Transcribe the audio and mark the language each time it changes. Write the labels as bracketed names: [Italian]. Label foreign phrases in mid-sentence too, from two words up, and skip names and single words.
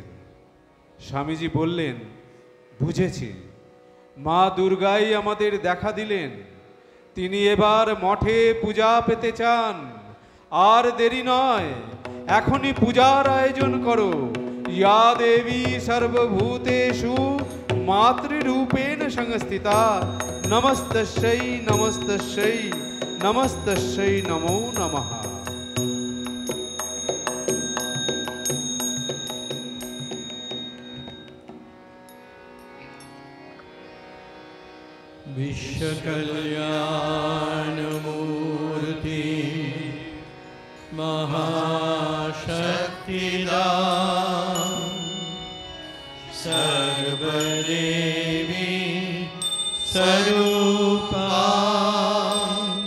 [Bangla] স্বামীজি বললেন বুঝেছি, মা দুর্গাই আমাদের দেখা দিলেন। তিনি এবার মঠে পূজা পেতে চান। আর দেরি নয়, এখনই পূজার আয়োজন করো। [Sanskrit] ইয়া দেবী সর্বভূতেষু মাতৃরূপেণ সংস্থিতা নমস্তস্যৈ নমস্তস্যৈ নমস্তস্যৈ নমো নমঃ। বিশ্বকল্যাণমূর্তি মহাশক্তিদাं সর্বদেবী স্বরূপাং